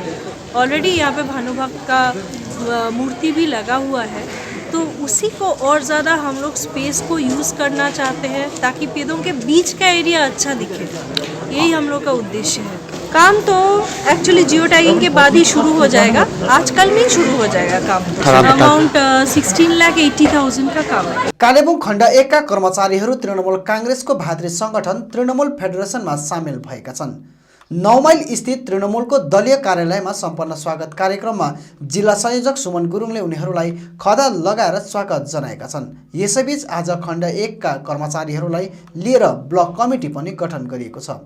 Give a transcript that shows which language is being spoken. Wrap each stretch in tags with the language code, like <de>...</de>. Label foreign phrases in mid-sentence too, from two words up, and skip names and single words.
<hi>ऑलरेडी यहाँ पे भानुभक्त का मूर्ति भी लगा हुआ है, तो उसी को और ज़्यादा हम लोग स्पेस को यूज़ करना चाहते हैं ताकि पेदों के बीच का एरिया अच्छा दिखे। यही हम लोग का उद्देश्य है। काम तो एक्चुअली</hi> <en>geo tagging</en> <hi>के बाद ही शुरू हो जाएगा, आजकल में ही शुरू हो जाएगा काम। अमाउंट 16,80,000 का काम है।</hi> <ne>कालेबुङ खण्ड 1 का कर्मचारीहरू तृणमूल काङ्ग्रेसको भातृ सङ्गठन तृणमूल फेडरेसनमा सामेल भएका छन्। 9 माइल स्थित तृणमूलको दलीय कार्यालयमा सम्पन्न स्वागत कार्यक्रममा जिल्ला संयोजक सुमन गुरुङले उनीहरूलाई खदा लगाएर स्वागत जनाएका छन्। यसैबीच आज खण्ड 1 का कर्मचारीहरूलाई लिएर ब्लक कमिटी पनि गठन गरिएको छ।</ne>